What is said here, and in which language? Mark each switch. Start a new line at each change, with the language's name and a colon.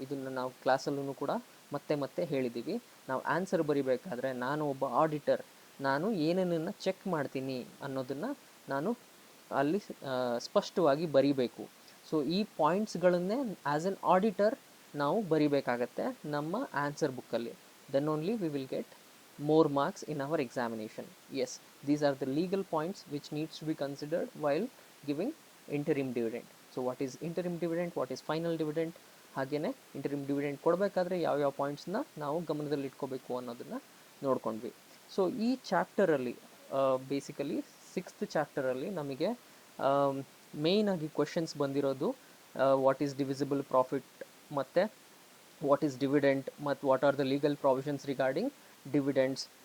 Kannada: ಇದನ್ನು ನಾವು ಕ್ಲಾಸಲ್ಲೂ ಕೂಡ ಮತ್ತೆ ಹೇಳಿದ್ದೀವಿ. ನಾವು ಆನ್ಸರ್ ಬರೀಬೇಕಾದ್ರೆ ನಾನು ಒಬ್ಬ ಆಡಿಟರ್, ನಾನು ಏನೇನನ್ನು ಚೆಕ್ ಮಾಡ್ತೀನಿ ಅನ್ನೋದನ್ನು ನಾನು ಅಲ್ಲಿ ಸ್ಪಷ್ಟವಾಗಿ ಬರೀಬೇಕು. ಸೊ ಈ ಪಾಯಿಂಟ್ಸ್ಗಳನ್ನೇ
English: as an auditor
Kannada: ನಾವು ಬರೀಬೇಕಾಗತ್ತೆ ನಮ್ಮ ಆನ್ಸರ್ ಬುಕ್ಕಲ್ಲಿ.
English: Then only we will get more marks in our examination. Yes, these are the legal points which needs to be considered while giving interim dividend. So what is interim dividend, what is final dividend,
Kannada: ಹಾಗೇನೆ interim dividend ಕೊಡಬೇಕಾದ್ರೆ ಯಾವ ಪಾಯಿಂಟ್ಸ್ನ ನಾವು ಗಮನದಲ್ಲಿ ಇಟ್ಕೋಬೇಕು ಅನ್ನೋದನ್ನು ನೋಡ್ಕೊಂಡ್ವಿ. So ಈ ಚಾಪ್ಟರಲ್ಲಿ basically 6th ಚಾಪ್ಟರಲ್ಲಿ ನಮಗೆ ಮೇಯ್ನಾಗಿ ಕ್ವೆಶನ್ಸ್ ಬಂದಿರೋದು
English: what is divisible profit,
Kannada: ಮತ್ತು
English: what is dividend,
Kannada: ಮತ್ತು
English: What are the legal provisions regarding dividends.